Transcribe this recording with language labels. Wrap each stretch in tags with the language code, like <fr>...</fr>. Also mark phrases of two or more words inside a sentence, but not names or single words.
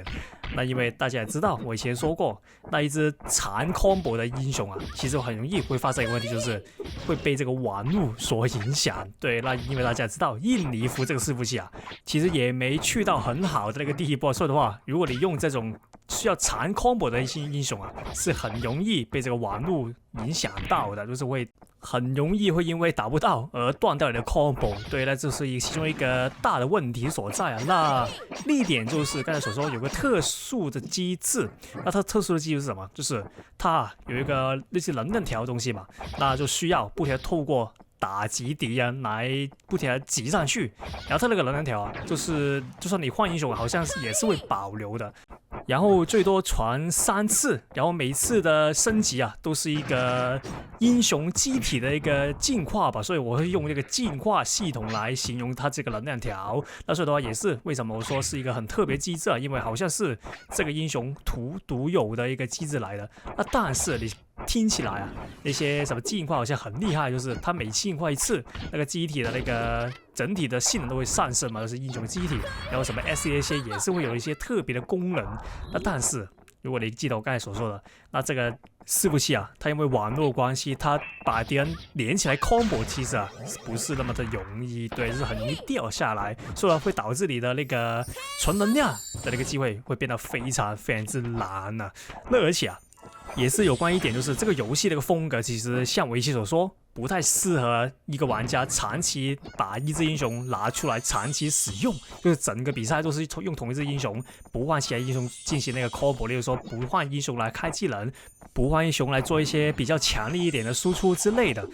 <zh>那因為大家也知道，我以前說過，那一隻殘 combo 的英雄啊，其實很容易會發生一個問題，就是會被這個玩路所影響。對，那因為大家知道印尼服這個伺服器啊，其實也沒去到很好的那個地步，所以的話，如果你用這種需要殘 combo 的一些英雄啊，是很容易被這個玩路影響到的，就是會很容易會因為打不到而斷掉你的 combo。對，那这是其中一個大的問題所在啊。那另一點就是剛才所說有個特殊的機制，那它特殊的機制是什麼？就是它有一個類似能量條的東西嘛，那就需要不停地透過打擊敵人來不停地擠上去，然後它那個能量條啊，就是就算你換英雄，好像也是會保留的。然後最多傳3次，然後每次的升級啊，都是一個英雄機體的一個進化吧，所以我會用這個進化系統來形容它這個能量條。那所以的話，也是為什麼我說是一個很特別機制啊，因為好像是這個英雄獨有的一個機制來的。那但是你聽起來啊，那些什麼進化好像很厲害，就是它每進化一次，那個機體的那個整體的性能都會上升嘛，就是英雄機體，然後什麼 SC 那些也是會有一些特別的功能。那但是如果你記得我剛才所說的，那這個伺服器啊，它因為網絡關係，它把敵人連起來 combo 其實啊不是那麼的容易，對，就是很容易掉下來，所以會導致你的那個存能量的那個機會會變得非常之難啊。那而且啊，也是有關一點，就是這個遊戲的一個風格，其實像我以前所說，不太適合一個玩家長期把一隻英雄拿出來長期使用，就是整個比賽都是用同一隻英雄，不換其他英雄進行那個 combo， 例如說不換英雄來開技能，不換英雄來做一些比較強力一點的輸出之類的。</zh>